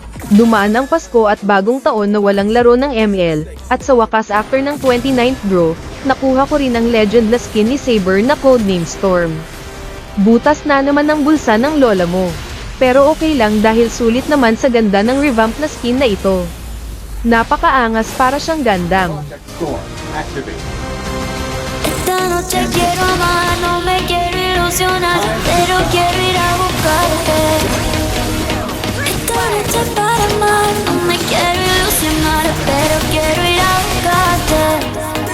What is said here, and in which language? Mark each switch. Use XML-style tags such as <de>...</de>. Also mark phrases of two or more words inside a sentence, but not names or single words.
<tl>Dumaan ang Pasko at bagong taon na walang laro ng ML, at sa wakas after ng 29th draw, nakuha ko rin ang legend na skin ni Saber na codename Storm. Butas na naman ang bulsa ng lola mo. Pero okay lang dahil sulit naman sa ganda ng revamp na skin na ito. Napakaangas para siyang Gundam.</tl> <en>Storm activate.</en> <es>Esta noche quiero amar, no me quiero ilusionar, pero quiero ir a buscarte. Esta noche para amar, no me quiero ilusionar, pero quiero ir a buscarte.</es>